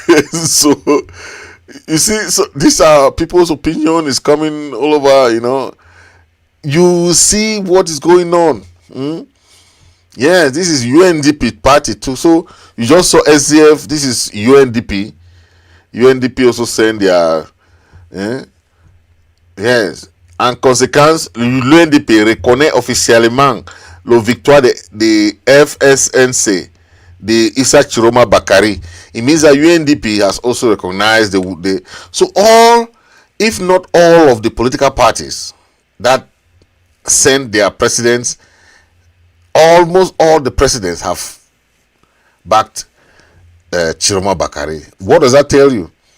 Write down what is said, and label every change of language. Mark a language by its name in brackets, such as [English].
[English] So you see, so these are people's opinion is coming all over, you know. You see what is going on. Yeah, this is UNDP party too. So you just saw SDF. This is UNDP. UNDP also send their yes. [French] En conséquence, l'UNDP reconnaît officiellement la victoire de FSNC the Issa Tchiroma Bakari. [English] It means that UNDP has also recognized the so all, if not all, of the political parties that send their presidents, almost all the presidents have backed Tchiroma Bakari. What does that tell you?